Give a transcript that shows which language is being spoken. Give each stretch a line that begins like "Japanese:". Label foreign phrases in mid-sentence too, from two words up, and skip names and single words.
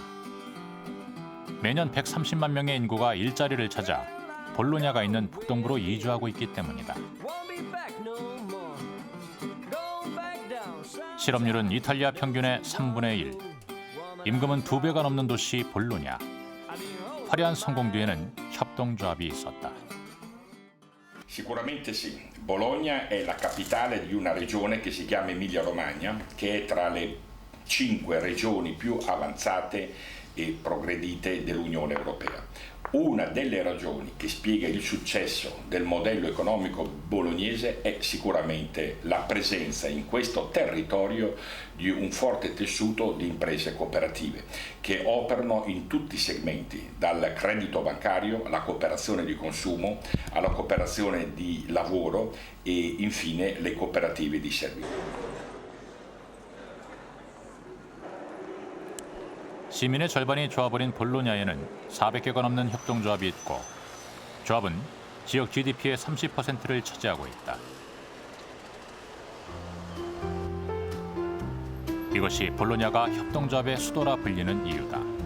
Korean: 매년 130만 명의 인구가 일자리를 찾아 볼로냐가 있는 북동부로 이주하고 있기 때문이다. 실업률은 이탈리아 평균의 3분의 1. 임금은 2배가 넘는 도시 볼로냐. 화려한 성공 뒤에는 협동조합이 있었다.
Italian: Sicuramente sì. Bologna è la capitale di una regione che si chiama Emilia-Romagna, che è tra le 5 regioni più avanzate e progredite dell'Unione Europea. Una delle ragioni che spiega il successo del modello economico bolognese è sicuramente la presenza in questo territorio di un forte tessuto di imprese cooperative che operano in tutti i segmenti, dal credito bancario alla cooperazione di consumo, alla cooperazione di lavoro e infine le cooperative di servizi.
Korean: 시민의 절반이 조합을 인 볼로냐에는 400개가 넘는 협동조합이 있고 조합은 지역 GDP의 30%를 차지하고 있다. 이것이 볼로냐가 협동조합의 수도라 불리는 이유다.